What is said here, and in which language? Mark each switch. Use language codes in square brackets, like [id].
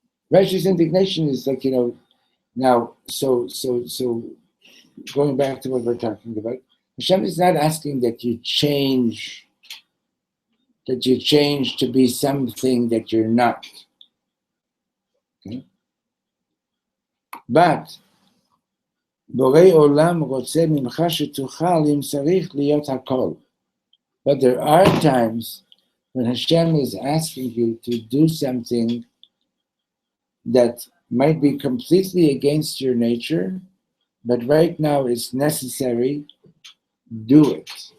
[en] Righteous indignation is like, now, so going back to what we're talking about, Hashem is not asking that you change to be something that you're not. Okay? [he] But Borei Olam רוצה ממך שתוכל אם צריך להיות הכל. [en] But there are times when Hashem is asking you to do something that might be completely against your nature, but right now it's necessary, do it.